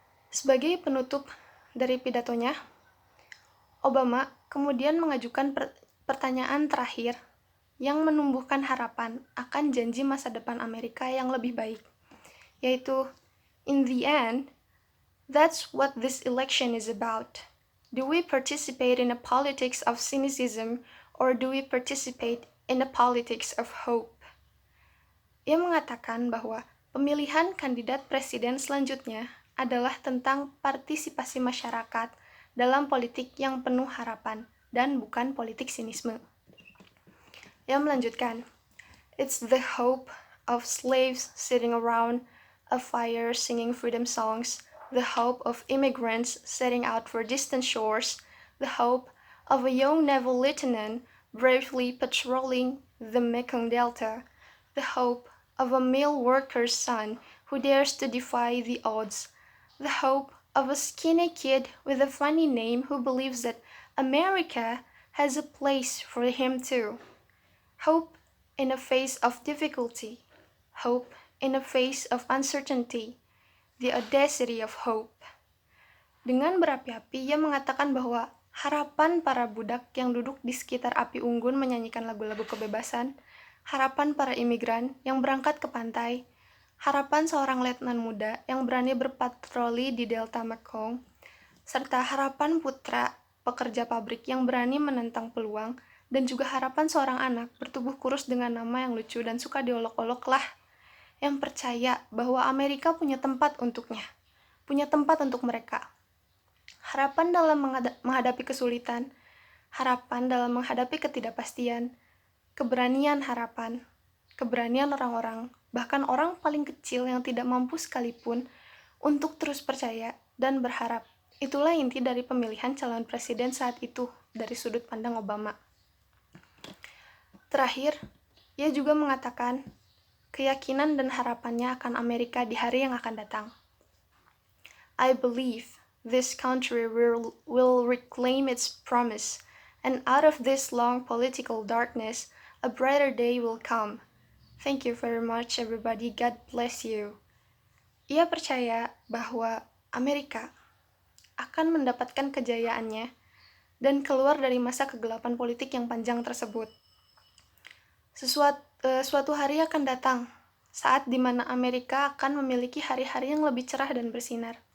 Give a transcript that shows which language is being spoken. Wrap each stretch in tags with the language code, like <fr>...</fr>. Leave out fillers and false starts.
<id>Sebagai penutup dari pidatonya, Obama kemudian mengajukan pertanyaan terakhir yang menumbuhkan harapan akan janji masa depan Amerika yang lebih baik, yaitu,</id> <en>"In the end, that's what this election is about.</en> <id>Do we participate in a politics of cynicism, or do we participate in a politics of hope?" Ia mengatakan bahwa pemilihan kandidat presiden selanjutnya adalah tentang partisipasi masyarakat dalam politik yang penuh harapan dan bukan politik sinisme. Ia melanjutkan,</id> <en>"It's the hope of slaves sitting around a fire singing freedom songs, the hope of immigrants setting out for distant shores, the hope of a young naval lieutenant bravely patrolling the Mekong Delta, the hope of a mill worker's son who dares to defy the odds, the hope of a skinny kid with a funny name who believes that America has a place for him too. Hope in the face of difficulty, hope in the face of uncertainty, the audacity of hope."</en> <id>Dengan berapi-api, ia mengatakan bahwa harapan para budak yang duduk di sekitar api unggun menyanyikan lagu-lagu kebebasan, harapan para imigran yang berangkat ke pantai, harapan seorang letnan muda yang berani berpatroli di delta Mekong, serta harapan putra pekerja pabrik yang berani menentang peluang, dan juga harapan seorang anak bertubuh kurus dengan nama yang lucu dan suka diolok-olok lah yang percaya bahwa Amerika punya tempat untuknya, punya tempat untuk mereka. Harapan dalam menghadapi kesulitan, harapan dalam menghadapi ketidakpastian, keberanian harapan, keberanian orang-orang, bahkan orang paling kecil yang tidak mampu sekalipun untuk terus percaya dan berharap. Itulah inti dari pemilihan calon presiden saat itu dari sudut pandang Obama. Terakhir, ia juga mengatakan keyakinan dan harapannya akan Amerika di hari yang akan datang.</id> <en>I believe this country will reclaim its promise, and out of this long political darkness, a brighter day will come. Thank you very much everybody, God bless you.</en> <id>Ia percaya bahwa Amerika akan mendapatkan kejayaannya dan keluar dari masa kegelapan politik yang panjang tersebut. Suatu hari akan datang, saat di mana Amerika akan memiliki hari-hari yang lebih cerah dan bersinar.</id>